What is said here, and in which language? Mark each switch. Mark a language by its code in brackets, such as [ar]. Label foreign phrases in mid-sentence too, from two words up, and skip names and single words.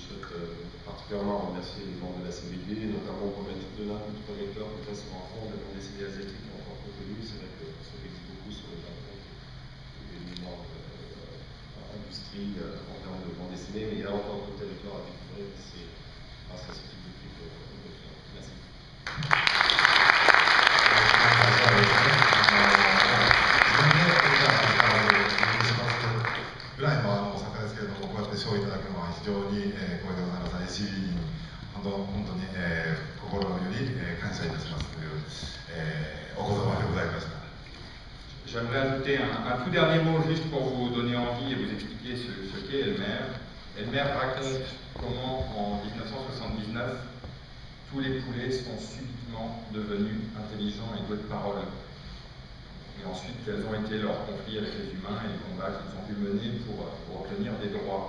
[fr] particulièrement remercier les membres de la CBD, notamment pour mettre de l'un coup de projecteur peut-être sur un fond de bande dessinée asiatique encore peu connu. C'est vrai que ça existe beaucoup sur le Japon, une énorme industrie en termes de bande dessinée, mais il y a encore d'autres territoires à découvrir. C'est grâce à ce type de truc qu'on peut faire. Merci. [ja] ぐらいの作家ですけれども、こうやって賞をいただくのは非常に光栄でございます。ACB に本当に心より感謝いたしますというお言葉でございました。 [fr] J'aimerais ajouter un tout dernier mot juste pour vous donner envie et vous expliquer ce qu'est Elmer. Elmer raconte comment en 1979, tous les poulets sont subitement devenus intelligents et doués de parole. Et ensuite, quels ont été leurs conflits avec les humains et les combats qu'ils ont pu mener pour obtenir des droits.